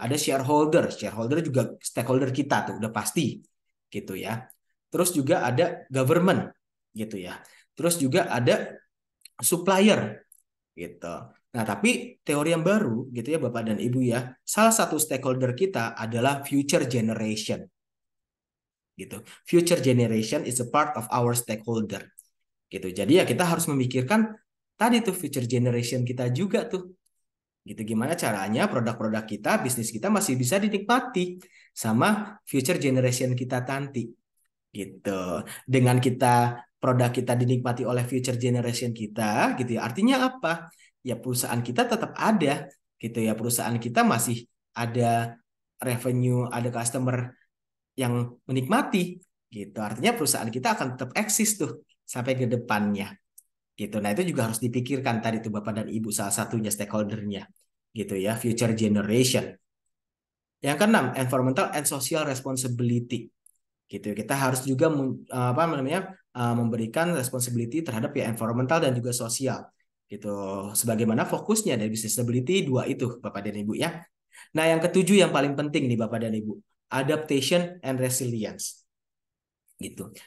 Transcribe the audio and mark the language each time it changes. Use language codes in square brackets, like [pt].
[id] Ada shareholder, shareholder juga stakeholder kita tuh udah pasti. Gitu ya. Terus juga ada government gitu ya. Terus juga ada supplier gitu. Nah, tapi teori yang baru gitu ya Bapak dan Ibu ya, salah satu stakeholder kita adalah future generation. Gitu. [en] Future generation is a part of our stakeholder. [id] Gitu. Jadi ya kita harus memikirkan tadi tuh future generation kita juga tuh. Gitu gimana caranya produk-produk kita, bisnis kita masih bisa dinikmati sama future generation kita nanti. Gitu. Dengan kita produk kita dinikmati oleh future generation kita, gitu ya. Artinya apa? Ya perusahaan kita tetap ada, gitu ya. Perusahaan kita masih ada revenue, ada customer yang menikmati, gitu. Artinya perusahaan kita akan tetap eksis tuh sampai ke depannya, gitu. Nah itu juga harus dipikirkan tadi tuh Bapak dan Ibu salah satunya stakeholdernya, gitu ya. [en] Future generation. Yang keenam, environmental and social responsibility. [id] Gitu kita harus juga apa namanya memberikan responsibility terhadap ya environmental dan juga sosial gitu sebagaimana fokusnya dari business sustainability dua itu Bapak dan Ibu ya. Nah yang ketujuh yang paling penting nih Bapak dan Ibu, adaptation and resilience gitu.